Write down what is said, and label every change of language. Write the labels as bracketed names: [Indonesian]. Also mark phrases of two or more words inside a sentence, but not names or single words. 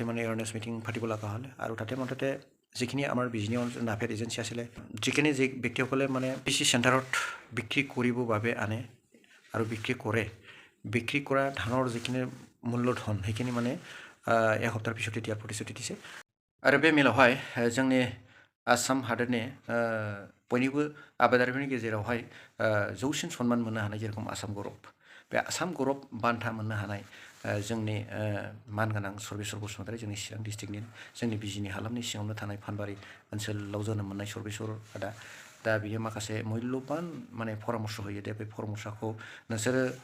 [Assamese] মানে [English] awareness meeting [Assamese] পাতিব লগা হ'লে আৰু তাতে মুঠতে যিখিনি আমাৰ বিজনী নাফেড এজেঞ্চি আছিলে যিখিনি যি ব্যক্তিসকলে মানে কৃষি চেণ্টাৰত বিক্ৰী কৰিবৰ বাবে আনে আৰু বিক্ৰী কৰে বিক্ৰী কৰা ধানৰ যিখিনি মূল্যধন সেইখিনি মানে এসপ্তাহৰ পিছতে দিয়াৰ প্ৰতিশ্ৰুতি দিছে আৰু [Bodo] बे मेलावहाय जोंनि आसाम हादोरनि बयनिबो आबादारिफोरनि गेजेरावहाय जौसिन सन्मान मोननो हानाय जेरखम आसाम गौरब बे आसाम गौरब बान्था मोननो हानाय जोंनि मानगोनां सर्बेश्वर बसुमतारी जोंनि चिरां डिस्ट्रिक्टनि जोंनि बिजिनि हालामनि सिङावनो थानाय फानबारि ओनसोलाव जोनोम मोननाय सर्बेश्वर आदा दा बियो माखासे मुल्यबान माने परामर्श होयो दे बे परामर्शखौ नोंसोरो